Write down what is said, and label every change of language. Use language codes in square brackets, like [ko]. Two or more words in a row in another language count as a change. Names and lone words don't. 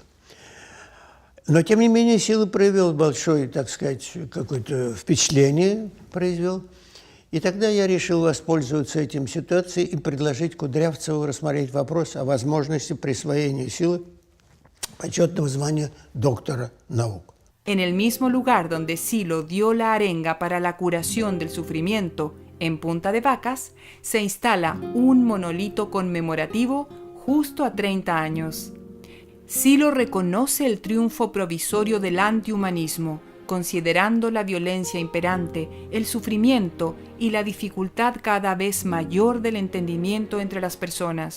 [ru] Но, тем не менее, Сила проявил большое, так сказать, какое-то впечатление произвел. И тогда я решил воспользоваться этим ситуацией и предложить Кудрявцеву рассмотреть вопрос о возможности присвоения Силы почетного звания доктора наук. [es] En el mismo lugar donde Silo dio la arenga para la curación del sufrimiento en Punta de Vacas, se instala un monolito conmemorativo justo a 30 años. Silo reconoce el triunfo provisorio del antihumanismo, considerando la violencia imperante, el sufrimiento y la dificultad cada vez mayor del entendimiento entre las personas.